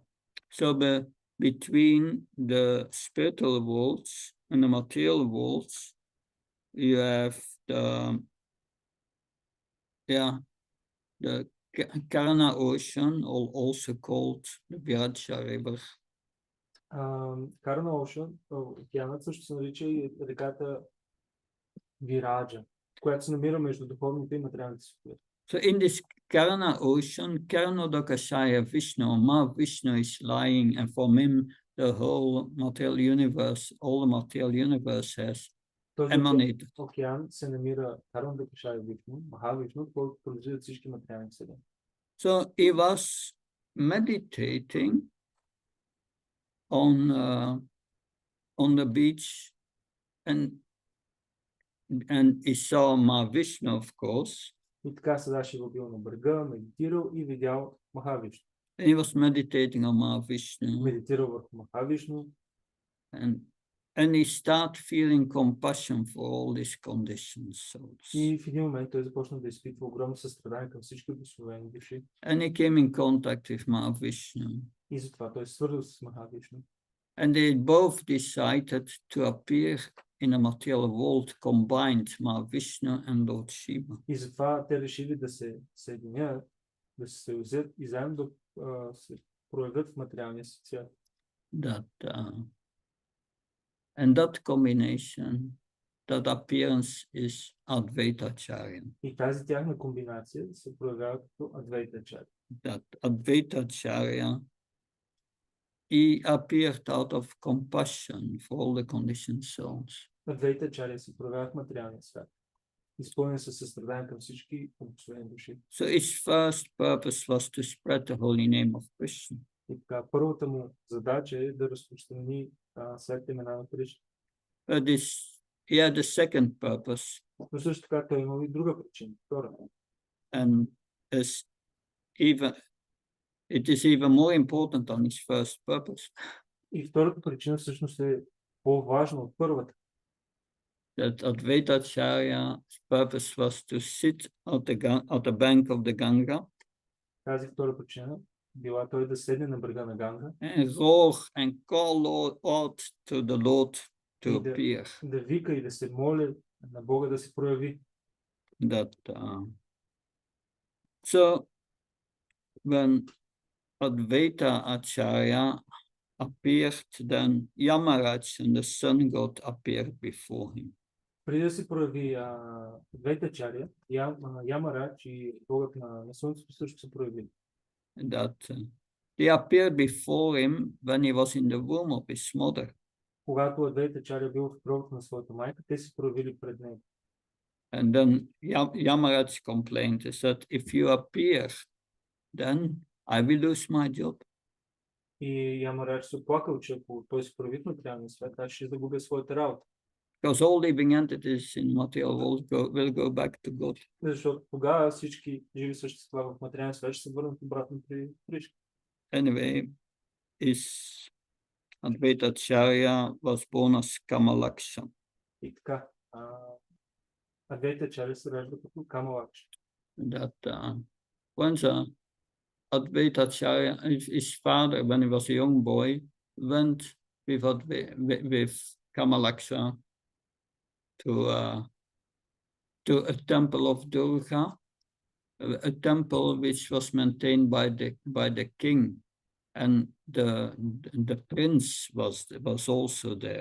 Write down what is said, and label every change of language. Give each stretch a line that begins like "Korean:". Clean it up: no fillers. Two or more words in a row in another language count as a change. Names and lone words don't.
English: So between the spiritual worlds and the material worlds, you have the Karana Ocean, also called the Vyacha River.
Bulgarian: Карана океанът също се нарича и реката Вираджа, която се намира между духовните и материалните светове.
English: So in this Karana Ocean, Karanodakashaya Vishnu, Vishnu is lying, and from him the whole material universe, all the material universe has emanated.
Bulgarian: Океан се намира Каранодакашая Вишну, Махавишну, който произвежда всички материални вселени.
English: So he was meditating on the beach, and he saw Mahavishnu, of course.
Bulgarian: И така Садашива бил на брега, медитирал и видял Махавишну.
English: And he was meditating on Mahavishnu,
Bulgarian: Медитирал върху Махавишну
English: and he started feeling compassion for all these conditioned souls.
Bulgarian: и в един момент той започна да изпитва огромно състрадание към всички обусловени души.
English: And he came in contact with Mahavishnu.
Bulgarian: И затова той се свързал с Махавишну.
English: And they both decided to appear in a material world, combined Mahavishnu and Lord Shiva.
Bulgarian: И затова те решили да се съединят, да се съюзят и заедно да се проявят в материалния си свят.
English: And that combination, that appearance is Advaitacharya.
Bulgarian: И тази тяхна комбинация се проявява като Адвайтачаря.
English: That Advaitacharya, he appeared out of compassion for all the conditioned souls.
Bulgarian: Адвайтачаря се проявява в материалния свят, изпълнен със състрадание към всички обусловени души.
English: So his first purpose was to spread the holy name of Krishna.
Bulgarian: И така, първата му задача е да разпространи светите имена на Кришна.
English: But he had a second purpose,
Bulgarian: Но също така той имал и друга причина, втора.
English: and it is even more important than his first purpose.
Bulgarian: И втората причина всъщност е по-важна от първата.
English: That Advaitacharya's purpose was to sit at the bank of the Ganga
Bulgarian: Тази втора причина била той да седне на брега на Ганга
English: and roar and call out to the Lord to appear.
Bulgarian: да вика и да се моли на Бога да се прояви.
English: So when Advaita Acharya appeared, then Yamaraj and the sun god appeared before him.
Bulgarian: Преди да се прояви Адвайтачаря, Ямарадж и Богът на Слънцето също се прояви.
English: They appeared before him when he was in the womb of his mother.
Bulgarian: Когато Адвайтачаря бил в кровата на своята майка, те се проявили пред него.
English: And then Yamaraj complained. He said, if you appear, then I will lose my job.
Bulgarian: И Ямарадж се оплакал, че ако той се прояви в материалния свят, аз ще загубя своята работа.
English: Because all living entities in material world will go back to God.
Bulgarian: Защото тогава всички живи същества в материален свет ще се върнат обратно при Кришна.
English: Anyway, Advaita Acharya was born as Kamalaksha.
Bulgarian: И така, Адвайта Ачаря се ражда като Камалакша.
English: That when the Advaita Acharya, his father, when he was a young boy, went with Kamalaksha to a temple of Durga, a temple which was maintained by the king, and the prince was also there.